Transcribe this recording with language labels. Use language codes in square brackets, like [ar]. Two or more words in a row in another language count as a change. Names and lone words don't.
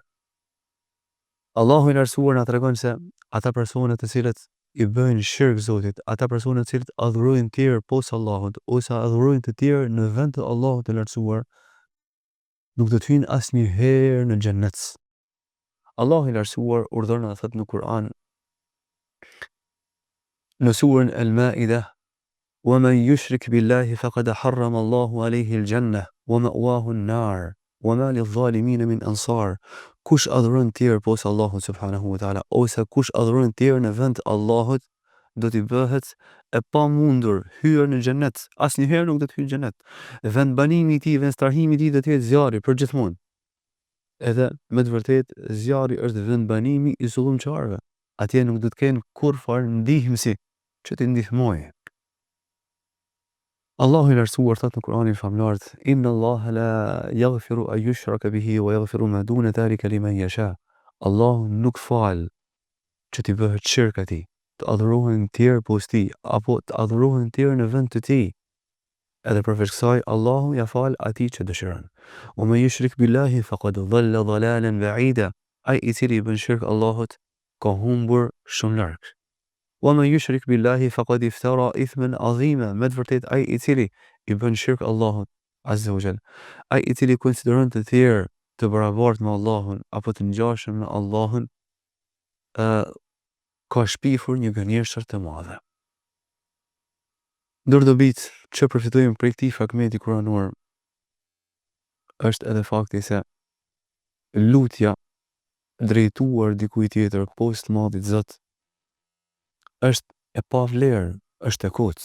[sq] Allahu i lartësuar na tregon se ata persona të cilët i bëjnë shirk Zotit, ata persona të cilët adhurojnë tjerë poshtë Allahut ose adhurojnë të tjerë në vend të Allahut të lartësuar, nuk do të hyjnë asnjëherë në xhennet. Allahu i lartësuar urdhëron dhe thot në Kur'an në surën Al-Ma'idah: [ar] "ومن يشرك بالله فقد حرم الله عليه الجنة ومأواه النار وما للظالمين من أنصار." [sq] Kush adhuron tjerë poshtë Allahut [ar] سبحانه وتعالى [sq] ose kush adhuron tjerë në vend të Allahut, do t'i bëhet e pamundur hyrja në xhennet. Asnjëherë nuk do të hyjë në xhennet. Vend banimi i tij, vend strahimi i tij do të jetë zjarri për gjithmonë. Edhe me të vërtetë zjarri është vend banimi i zullumçarëve. Atje nuk do të kenë kurrë ndihmësi që t'i ndihmojë. Allahu i lartësuar thot në Kur'anin famlar: [ar] "إن الله لا يغفر أن يشرك به ويغفر ما دون ذلك لمن يشاء." [sq] Allahu nuk fal që t'i bëhet shirk atij, të adhurohen tjerë poshtë tij apo të adhurohen tjerë në vend të tij. Edhe përveç kësaj, Allahu ja fal atij që dëshiron. [ar] "ومن يشرك بالله فقد ضل ضلالا بعيدا." [sq] Ai i cili i bën shirk Allahut ka humbur shumë larg. [ar] ومن يشرك بالله فقد افترى إثما عظيما. [sq] Me të vërtet ai I cili I bën shirk Allahut [ar] عز وجل, [sq] ai I cili konsideron të tjerë të barabartë me Allahun apo të ngjashëm me Allahun, ka shpifur një gënjeshtër të madhe. Ndër dobit që përfitojmë prej këtij fragmenti kuranor është edhe fakti se lutja drejtuar dikujt tjetër poshtë madhit Zot është e pa vlerë, është e kuc.